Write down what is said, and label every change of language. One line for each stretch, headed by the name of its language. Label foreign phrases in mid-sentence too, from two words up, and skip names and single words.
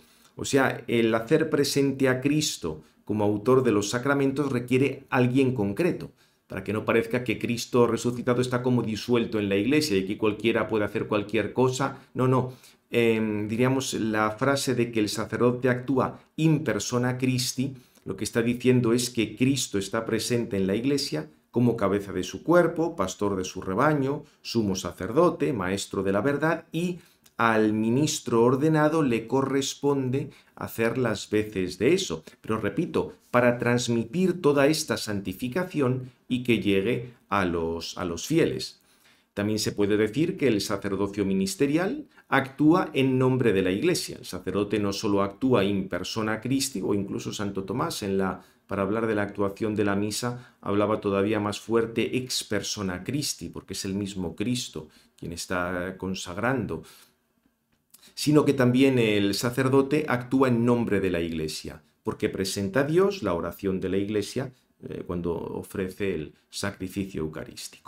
Spanish: O sea, el hacer presente a Cristo como autor de los sacramentos requiere alguien concreto, para que no parezca que Cristo resucitado está como disuelto en la Iglesia y que cualquiera puede hacer cualquier cosa. No. Diríamos la frase de que el sacerdote actúa
Latin: in persona Christi,
Spanish: lo que está diciendo es que Cristo está presente en la Iglesia como cabeza de su cuerpo, pastor de su rebaño, sumo sacerdote, maestro de la verdad y al ministro ordenado le corresponde hacer las veces de eso. Pero repito, para transmitir toda esta santificación y que llegue a los fieles. También se puede decir que el sacerdocio ministerial actúa en nombre de la Iglesia. El sacerdote no solo actúa
Latin: in persona Christi,
Spanish: o incluso Santo Tomás para hablar de la actuación de la misa hablaba todavía más fuerte
Latin: ex persona Christi,
Spanish: porque es el mismo Cristo quien está consagrando, sino que también el sacerdote actúa en nombre de la Iglesia, porque presenta a Dios la oración de la Iglesia cuando ofrece el sacrificio eucarístico.